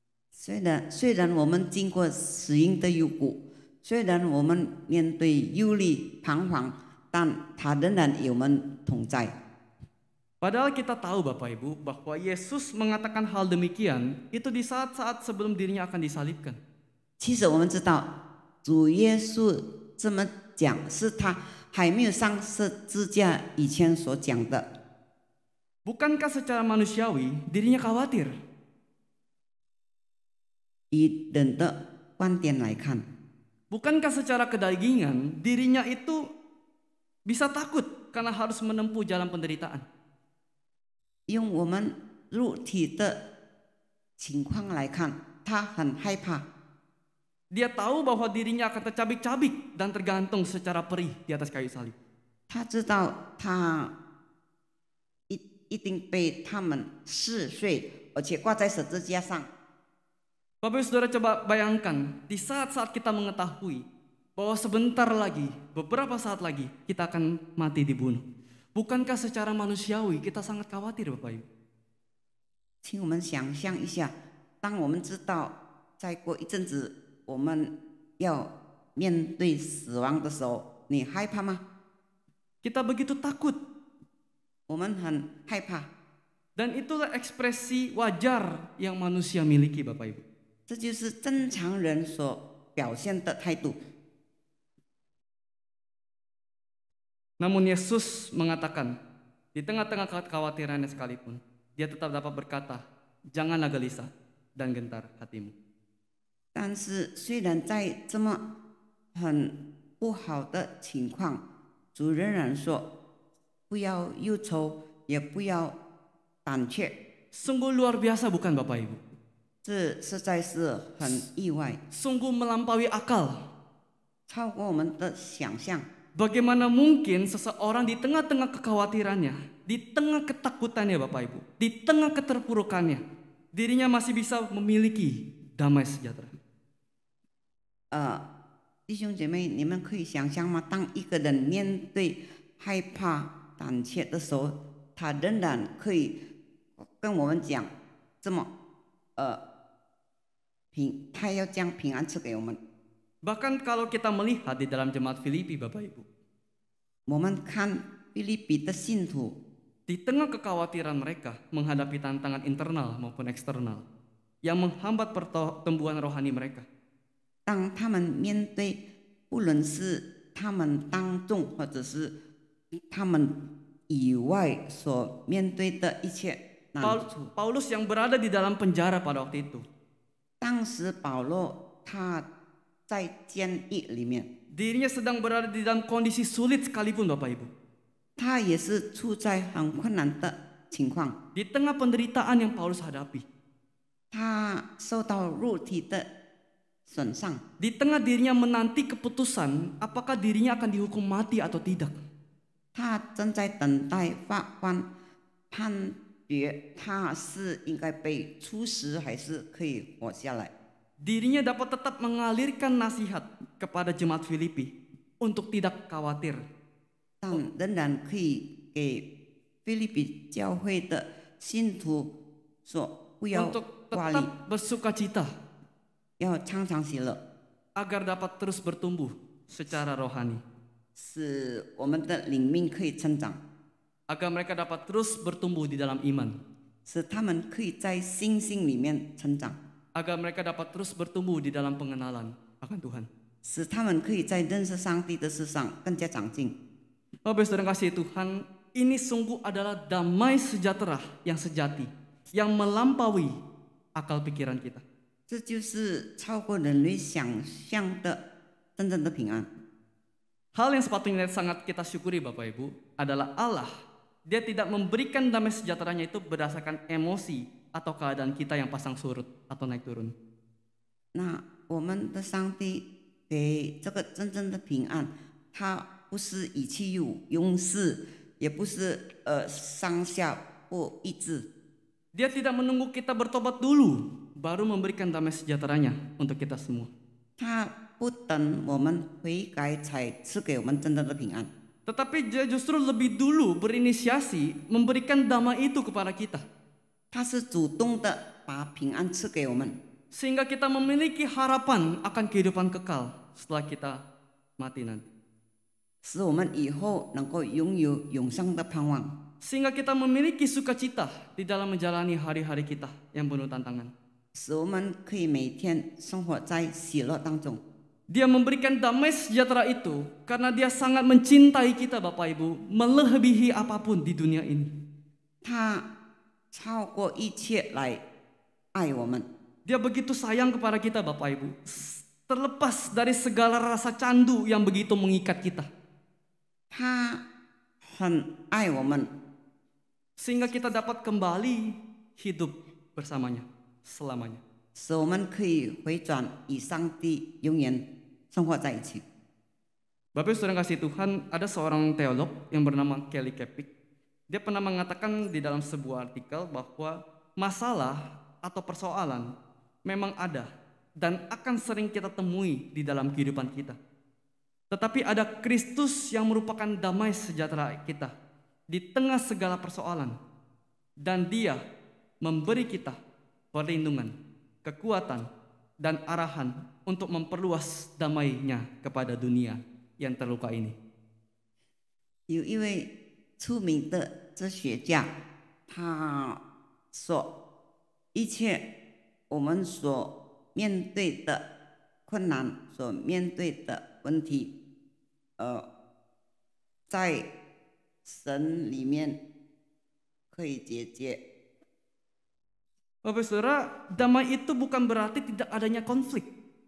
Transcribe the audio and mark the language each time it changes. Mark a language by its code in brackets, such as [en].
[zh] 虽然我们经过死荫的幽谷，虽然我们面对忧虑彷徨，但他仍然与我们同在。 [id] Padahal kita tahu Bapak Ibu bahwa Yesus mengatakan hal demikian itu di saat-saat sebelum dirinya akan disalibkan. [zh] 其实我们知道，主耶稣这么讲，是他还没有上十字架以前所讲的。 [id] Bukankah secara manusiawi dirinya khawatir? [zh] 以人的观点来看， [id] Bukankah secara kedagingan dirinya itu bisa takut karena harus menempuh jalan penderitaan? [zh] 用我们肉体的情况来看，他很害怕。 [id] Dia tahu bahwa dirinya akan tercabik-cabik dan tergantung secara perih di atas kayu salib. [zh] 他知道他一定被他们撕碎，而且挂在十字架上。 [id] Bapak Ibu Saudara coba bayangkan di saat-saat kita mengetahui bahwa sebentar lagi, beberapa saat lagi kita akan mati dibunuh. Bukankah secara manusiawi kita sangat khawatir Bapak Ibu? [zh] 请我们想象一下，当我们知道再过一阵子我们要面对死亡的时候，你害怕吗？ [id] Kita begitu takut [zh] 我们很害怕， [id] dan itulah ekspresi wajar yang manusia miliki Bapak Ibu. [zh] 这就是正常人所表现的态度。 [id] Namun Yesus mengatakan, di tengah-tengah kekhawatirannya sekalipun, Dia tetap dapat berkata, janganlah gelisah dan gentar hatimu. [zh] 但是虽然在这么很不好的情况，主仍然说，不要忧愁，也不要胆怯。 [id] Sungguh luar biasa bukan Bapak Ibu? [zh] 这实在是很意外， [id] Sungguh melampaui akal. [zh] 超过我们的想象。 [id] Bagaimana mungkin seseorang di tengah-tengah kekhawatirannya, di tengah ketakutannya Bapak Ibu, di tengah keterpurukannya, dirinya masih bisa memiliki damai sejahtera. [zh] 弟兄姐妹，你们可以想象吗？当一个人面对害怕、胆怯的时候，他仍然可以跟我们讲这么他要将平安赐给我们。 [id] Bahkan kalau kita melihat di dalam jemaat Filipi Bapak Ibu, [zh] 我们看腓立比的信徒， [id] di tengah kekhawatiran mereka menghadapi tantangan internal maupun eksternal yang menghambat pertumbuhan rohani mereka, [zh] 当他们面对不论是他们当中或者是他们以外所面对的一切难处， [id] Paulus yang berada di dalam penjara pada waktu itu, [zh] 当时保罗他在监狱里面， [id] dirinya sedang berada di dalam kondisi sulit sekalipun Bapak Ibu. [zh] 他也是处在很困难的情况， [id] Di tengah penderitaan yang Paulus hadapi, [zh] 他受到肉体的损伤， [id] di tengah dirinya menanti keputusan apakah dirinya akan dihukum mati atau tidak. [zh] 他正在等待法官判决他是应该被处死还是可以活下来。 [id] Dirinya dapat tetap mengalirkan nasihat kepada jemaat Filipi untuk tidak khawatir. [zh] 但仍然可以给腓立比教会的信徒说，不要 [id] Untuk [zh] 挂虑， [id] tetap bersuka cita [zh] 要常常喜乐， [id] agar dapat terus bertumbuh secara rohani. [zh] 使我们的灵命可以成长， [id] Agar mereka dapat terus bertumbuh di dalam iman. [zh] 使他们可以在信心里面成长， [id] Agar mereka dapat terus bertumbuh di dalam pengenalan akan Tuhan. [zh] 使他们可以在认识上帝的事上更加长进。 [id] Bapak Saudara kasih Tuhan, ini sungguh adalah damai sejahtera yang sejati, yang melampaui akal pikiran kita. [zh] 这就是超过人类想象的真正的平安。 [id] Hal yang sepatutnya sangat kita syukuri Bapak Ibu adalah Allah. Dia tidak memberikan damai sejahteranya itu berdasarkan emosi atau keadaan kita yang pasang surut atau naik turun. [zh] 那我们的上帝给这个真正的平安，他不是意气用事，也不是上下不一致。 [id] Dia tidak menunggu kita bertobat dulu baru memberikan damai sejahteranya untuk kita semua. [zh] 他不等我们悔改才赐给我们真正的平安， [id] Tetapi dia justru lebih dulu berinisiasi memberikan damai itu kepada kita. [zh] 他是主动的把平安赐给我们， [id] Sehingga kita memiliki harapan akan kehidupan kekal setelah kita mati nanti. [zh] 使我们以后能够拥有永生的盼望， [id] Sehingga kita memiliki sukacita di dalam menjalani hari-hari kita yang penuh tantangan. [zh] 使我们可以每天生活在喜乐当中。 [id] Dia memberikan damai sejahtera itu karena dia sangat mencintai kita Bapak Ibu, melebihi apapun di dunia ini. [zh] 他超过一切来爱我们， [id] Dia begitu sayang kepada kita Bapak Ibu, terlepas dari segala rasa candu yang begitu mengikat kita. [zh] 他很爱我们， [id] Sehingga kita dapat kembali hidup bersamanya selamanya. [zh] 使我们可以回转与上帝永远生活在一起。 [id] Bapak Ibu saudara kasih Tuhan, ada seorang teolog yang bernama Kelly Kepik. Dia pernah mengatakan di dalam sebuah artikel bahwa masalah atau persoalan memang ada dan akan sering kita temui di dalam kehidupan kita. Tetapi ada Kristus yang merupakan damai sejahtera kita di tengah segala persoalan. Dan dia memberi kita perlindungan, kekuatan, dan arahan untuk memperluas damainya kepada dunia yang terluka ini. [zh] 有一位出名的哲学家，他说，一切我们所面对的困难、所面对的问题，在神里面可以解决。 [id] Bapak Saudara, damai itu bukan berarti tidak adanya konflik.